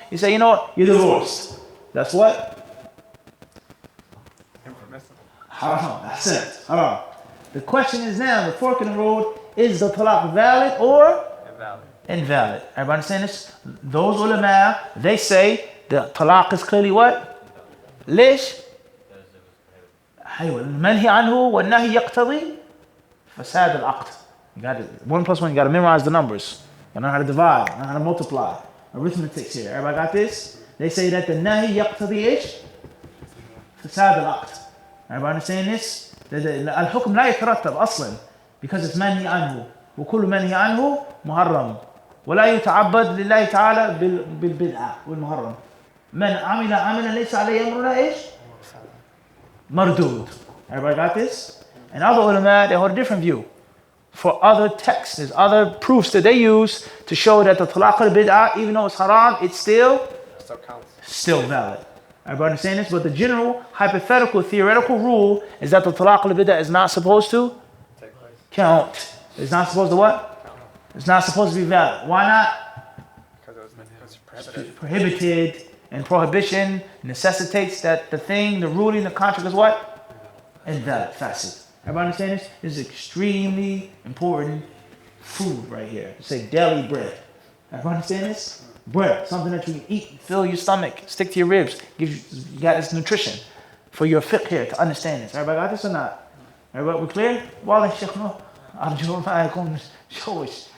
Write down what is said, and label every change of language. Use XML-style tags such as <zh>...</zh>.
<en>You say, you know what? You're divorced. That's what? Impermissible. Haram. That's it. Haram. The question is now, the fork in the road, is the talaq valid or invalid? Everybody understand this? Those ulama, they say the talaq is clearly what?</en> <ar>ليش؟ أيوة المنهي عنه والنهي يقتضي فساد العقد.</ar> <en>You got it. 1 plus 1, you got to memorize the numbers. You know how to divide, you know how to multiply. Arithmetic here. Everybody got this? They say that the nahi</en> <ar>يقتضي إيش؟ فساد العقد.</ar> <en>Everybody understand this?</en> <ar>الحكم لا يترتب أصلا</ar> <en>because it's</en> <ar>منهي عنه وكل منهي عنه محرم ولا يتعبد لله تعالى بالبدعة والمحرم. من عمل عملا ليس عليه أمرنا إيش؟ مردود.</ar> <en>Everybody got this? And other ulama, they hold a different view. For other texts, there's other proofs that they use to show that the talaq al-bid'ah, even though it's haram, it's still valid. Everybody understand this? But the general, hypothetical, theoretical rule is that the talaq al-bid'ah is not supposed to count. It's not supposed to what? It's not supposed to be valid. Why not? Because it was prohibited. And prohibition necessitates that the thing, the ruling, the contract is what? Invalid, fasid. Everybody understand this? This is extremely important food right here. Say daily bread. Everybody understand this? Bread, something that you can eat, fill your stomach, stick to your ribs, you got this nutrition for your fiqh here to understand this. Everybody got this or not? Everybody, we clear?</en> <ar>والله يا شيخ أرجو ما يكون شوش.</ar>